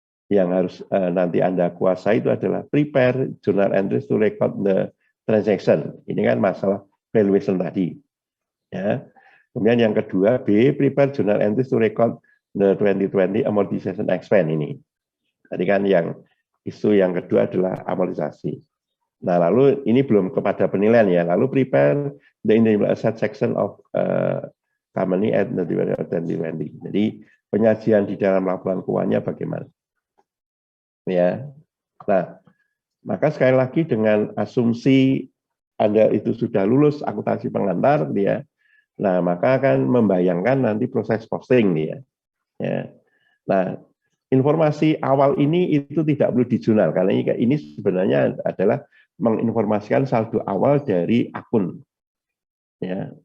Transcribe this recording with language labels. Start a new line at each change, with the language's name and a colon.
Indonesian: Yang harus nanti Anda kuasai itu adalah
English: prepare journal entries to record the transaction.
Indonesian: Ini kan masalah valuation tadi, ya. Kemudian yang kedua, B,
English: prepare journal entries to record the 2020 amortization expense
Indonesian: ini. Tadi kan yang isu yang kedua adalah amortisasi. Nah, lalu ini belum kepada penilaian, ya.
English: Lalu prepare the intangible asset section of company at the 2020.
Indonesian: Jadi penyajian di dalam laporan keuangannya bagaimana? Ya. Nah, maka sekali lagi dengan asumsi Anda itu sudah lulus akuntansi pengantar, ya. Nah, maka akan membayangkan nanti proses posting, ya. Nah, informasi awal ini itu tidak perlu di jurnal, karena ini sebenarnya adalah menginformasikan saldo awal dari akun, ya.